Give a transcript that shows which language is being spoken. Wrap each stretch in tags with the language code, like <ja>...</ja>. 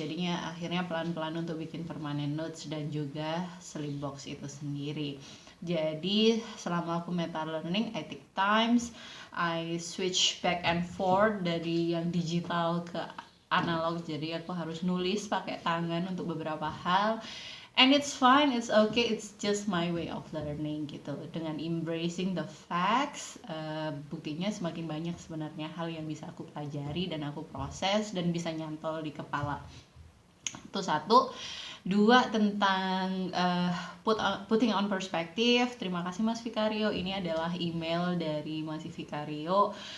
<id>Jadinya akhirnya pelan-pelan untuk bikin permanent notes dan juga sleep box itu sendiri. Jadi selama aku meta learning,</id> <en>I take times, I switch back and forth</en> <id>dari yang digital ke analog. Jadi aku harus nulis pakai tangan untuk beberapa hal.</id> <en>And it's fine, it's okay, it's just my way of learning gitu.</en> <id>Dengan</id> <en>embracing the facts,</en> <id>buktinya semakin banyak sebenarnya hal yang bisa aku pelajari dan aku proses dan bisa nyantol di kepala. Itu satu. Dua, tentang</id> <en>putting on perspective.</en> <id>Terima kasih Mas Vicario. Ini adalah email dari Mas Vicario.</id>